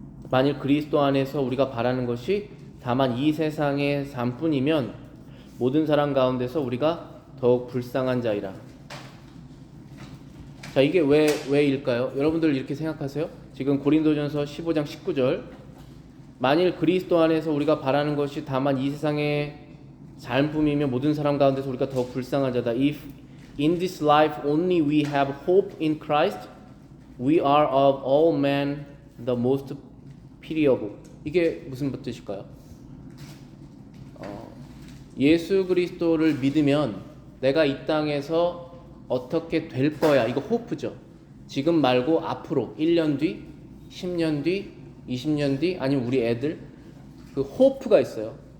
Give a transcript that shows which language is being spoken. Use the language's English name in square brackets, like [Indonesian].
[Korean] 만일 그리스도 안에서 우리가 바라는 것이 다만 이 세상의 삶뿐이면 모든 사람 가운데서 우리가 더욱 불쌍한 자이라. 자, 이게 왜일까요? 여러분들 이렇게 생각하세요? 지금 고린도전서 15장 19절 만일 그리스도 안에서 우리가 바라는 것이 다만 이 세상의 삶뿐이면 모든 사람 가운데서 우리가 더욱 불쌍한 자다. [English] If in this life only we have hope in Christ, we are of all men the most pitiable. [Korean] 이게 무슨 뜻일까요? 예수 그리스도를 믿으면 내가 이 땅에서 어떻게 될 거야. 이거 호프죠. 지금 말고 앞으로 1년 뒤, 10년 뒤, 20년 뒤 아니면 우리 애들 그 호프가 있어요.